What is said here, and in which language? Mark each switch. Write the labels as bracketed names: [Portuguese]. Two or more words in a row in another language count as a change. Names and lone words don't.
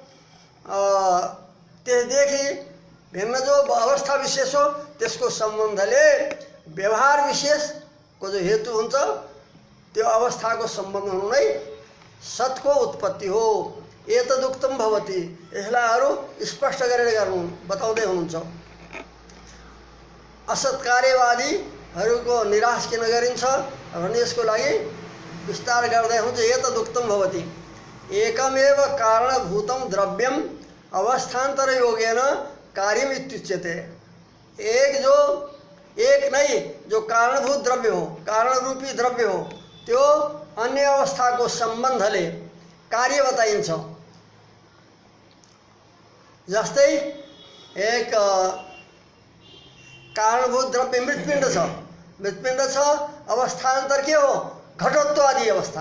[Nepali] त्यसदेखि भिन्न जो अवस्था विशेष हो त्यसको सम्बन्धले व्यवहार विशेषको जो हेतु हुन्छ त्यो अवस्थाको सम्बन्ध हुनु नै सतको उत्पत्ति हो। [Sanskrit] एतदुक्तम भवति। [Nepali] यसलाई अरू स्पष्ट गरेर बताउँदै हुनुहुन्छ। असत कार्यवादीहरूको निराश किन गरिन्छ भने यसको लागि विस्तार गर्दै हुन्छ। [Sanskrit] एतदुक्तम भवति। एकमेव कारणभूतं द्रव्यम अवस्थान्तर योगेन कार्यम इत्युच्यते। [Nepali] एक नहीं जो कारणभूत द्रव्य हो, कारण रूपी द्रव्य हो, त्यो अन्य अवस्थाको सम्बन्धले कार्य बताइन्छ। जस्तै एक कारणभूत द्रव्य मृत्पिण्ड छ, अवस्थान्तर के हो, घटोत्व आदि अवस्था।